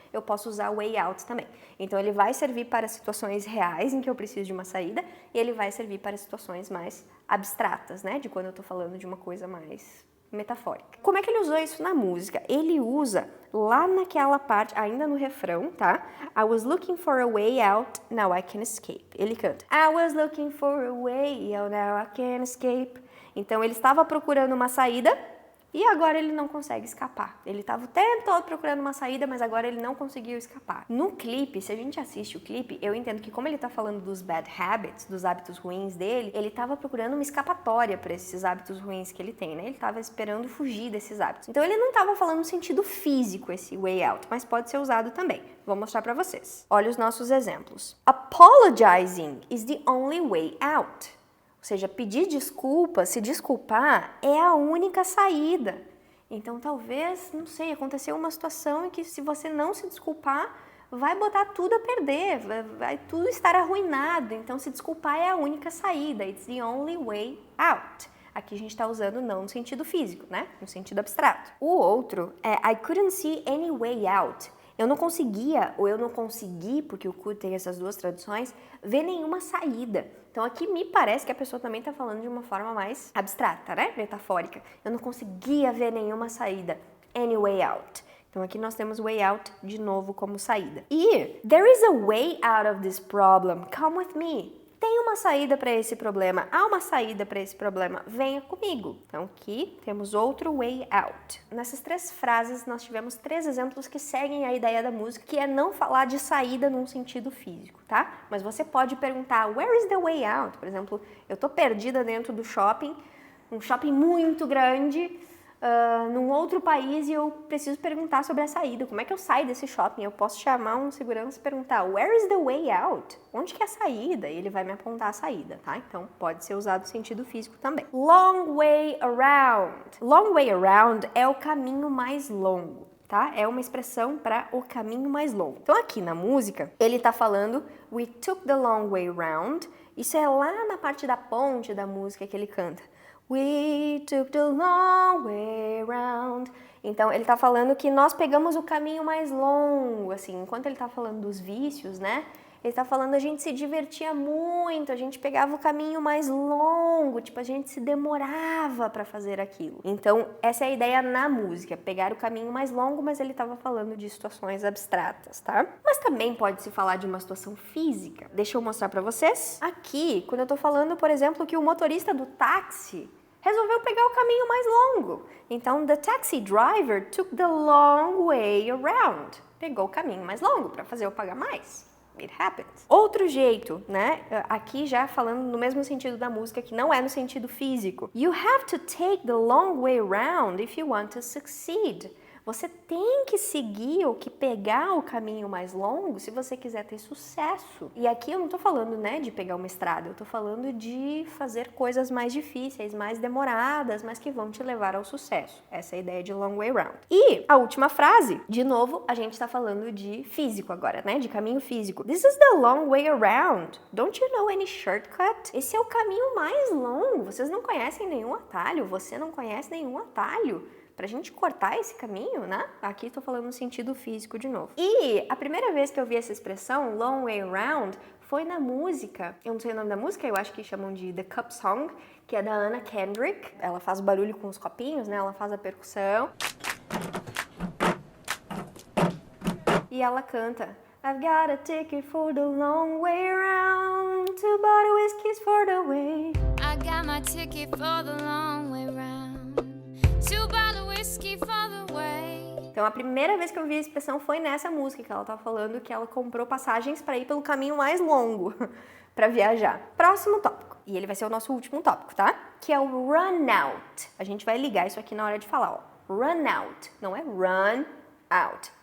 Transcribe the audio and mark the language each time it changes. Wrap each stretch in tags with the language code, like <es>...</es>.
<pt>Eu posso usar way out também. Então ele vai servir para situações reais em que eu preciso de uma saída e ele vai servir para situações mais abstratas, né? De quando eu estou falando de uma coisa mais metafórica. Como é que ele usou isso na música? Ele usa lá naquela parte, ainda no refrão, tá?</pt> <en>I was looking for a way out, now I can escape.</en> <pt>Ele canta.</pt> <en>I was looking for a way out, now I can escape.</en> <pt>Então ele estava procurando uma saída e agora ele não consegue escapar. Ele estava o tempo todo procurando uma saída, mas agora ele não conseguiu escapar. No clipe, se a gente assiste o clipe, eu entendo que como ele está falando dos bad habits, dos hábitos ruins dele, ele estava procurando uma escapatória para esses hábitos ruins que ele tem, né? Ele estava esperando fugir desses hábitos. Então ele não estava falando no sentido físico esse way out, mas pode ser usado também. Vou mostrar para vocês. Olha os nossos exemplos.</pt> <en>Apologizing is the only way out.</en> <pt>Ou seja, pedir desculpa, se desculpar, é a única saída. Então, talvez, não sei, aconteceu uma situação em que se você não se desculpar, vai botar tudo a perder, vai tudo estar arruinado. Então, se desculpar é a única saída.</pt> <en>It's the only way out.</en> <pt>Aqui a gente está usando não no sentido físico, né? No sentido abstrato. O outro é</pt> <en>I couldn't see any way out.</en> <pt>Eu não conseguia, ou eu não consegui, porque o could tem essas duas traduções, ver nenhuma saída. Então aqui me parece que a pessoa também está falando de uma forma mais abstrata, né? Metafórica. Eu não conseguia ver nenhuma saída. Any way out. Então aqui nós temos way out de novo como saída.</pt> <en>E there is a way out of this problem. Come with me.</en> <pt>Tem uma saída para esse problema, há uma saída para esse problema, venha comigo. Então aqui temos outro way out. Nessas três frases nós tivemos 3 exemplos que seguem a ideia da música, que é não falar de saída num sentido físico, tá? Mas você pode perguntar,</pt> <en>where is the way out?</en> <pt>Por exemplo, eu tô perdida dentro do shopping, um shopping muito grande, num outro país e eu preciso perguntar sobre a saída. Como é que eu saio desse shopping? Eu posso chamar um segurança e perguntar,</pt> <en>where is the way out?</en> <pt>Onde que é a saída? E ele vai me apontar a saída, tá? Então, pode ser usado no sentido físico também.</pt> <en>Long way around. Long way around</en> <pt>é o caminho mais longo, tá? É uma expressão para o caminho mais longo. Então, aqui na música, ele tá falando</pt> <en>we took the long way around.</en> <pt>Isso é lá na parte da ponte da música que ele canta.</pt> <en>We took the long way around.</en> <pt>Então, ele tá falando que nós pegamos o caminho mais longo, assim, enquanto ele tá falando dos vícios, né? Ele tá falando a gente se divertia muito, a gente pegava o caminho mais longo, tipo, a gente se demorava para fazer aquilo. Então, essa é a ideia na música, pegar o caminho mais longo, mas ele tava falando de situações abstratas, tá? Mas também pode se falar de uma situação física. Deixa eu mostrar para vocês. Aqui, quando eu tô falando, por exemplo, que o motorista do táxi resolveu pegar o caminho mais longo. Então,</pt> <en>the taxi driver took the long way around.</en> <pt>Pegou o caminho mais longo para fazer eu pagar mais.</pt> <en>It happens.</en> <pt>Outro jeito, né? Aqui já falando no mesmo sentido da música, que não é no sentido físico.</pt> <en>You have to take the long way around if you want to succeed.</en> <pt>Você tem que seguir ou que pegar o caminho mais longo se você quiser ter sucesso. E aqui eu não tô falando, né, de pegar uma estrada, eu tô falando de fazer coisas mais difíceis, mais demoradas, mas que vão te levar ao sucesso. Essa é a ideia de long way round. E a última frase, de novo, a gente tá falando de físico agora, né, de caminho físico.</pt> <en>This is the long way around. Don't you know any shortcut?</en> <pt>Esse é o caminho mais longo. Vocês não conhecem nenhum atalho, você não conhece nenhum atalho pra gente cortar esse caminho, né? Aqui tô falando no sentido físico de novo. E a primeira vez que eu vi essa expressão, long way around, foi na música. Eu não sei o nome da música, eu acho que chamam de The Cup Song, que é da Anna Kendrick. Ela faz o barulho com os copinhos, né? Ela faz a percussão. E ela canta</pt> <en>I've got a ticket for the long way around, 2 bottle whiskeys for the way. I got my ticket for the long way round, 2 bottle whiskey for the way.</en> <pt>Então a primeira vez que eu vi a expressão foi nessa música, que ela tá falando que ela comprou passagens para ir pelo caminho mais longo para viajar. Próximo tópico, e ele vai ser o nosso último tópico, tá? Que é o run out. A gente vai ligar isso aqui na hora de falar, ó. Run out, não é run out.</pt>